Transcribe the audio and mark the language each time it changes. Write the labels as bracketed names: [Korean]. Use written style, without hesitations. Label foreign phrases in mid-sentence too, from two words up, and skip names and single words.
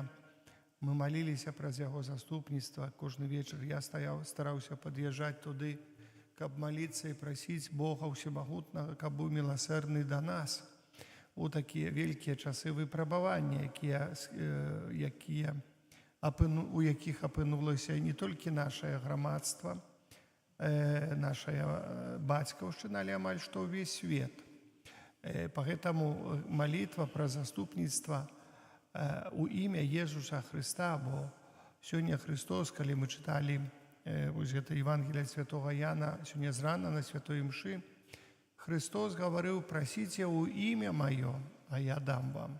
[Belarusian] Мы маліліся праз яго заступніцтва. Кожны вечар я стараўся пад'язджаць туды, каб маліцца і прасіць Бога Усемагутнага, каб быў міласэрны да нас у такія вялікія часы выпрабавання, у якіх апынулася не толькі нашае грамадства, нашая бацькаўшчына, але амаль што ўвесь свет. [Russian] Поэтому молитва [Belarusian] про заступніцтва у імя Езуса Христа, бо сёння Христос, калі мы чыталі вось гэта Евангелие святого Яна, сёння зрана на святой мшы, Христос гаварыў: прасіце ў імя маё, а я дам вам.